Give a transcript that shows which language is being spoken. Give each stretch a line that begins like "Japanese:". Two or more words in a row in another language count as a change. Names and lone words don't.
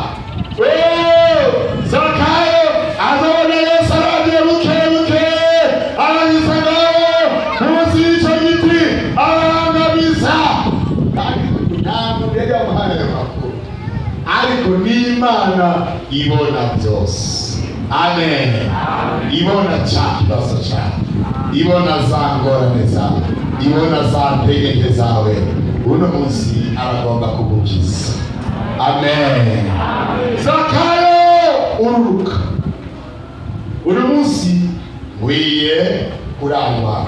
Rundi: Zakayo azabona Yesu aragiye bukebuke arayisagaho munsi y'icyo giti arangamiza. Ntabwo yari yamuhaye amakuru ariko n'Imana ibona byose. Amen. Ibona cya kibazo cyawe, ibona za ngorane zawe, ibona za ntege zawe, uno munsi aragomba kugukiza. Amen. Zakayo ururuka uno munsi wiye kurangwa.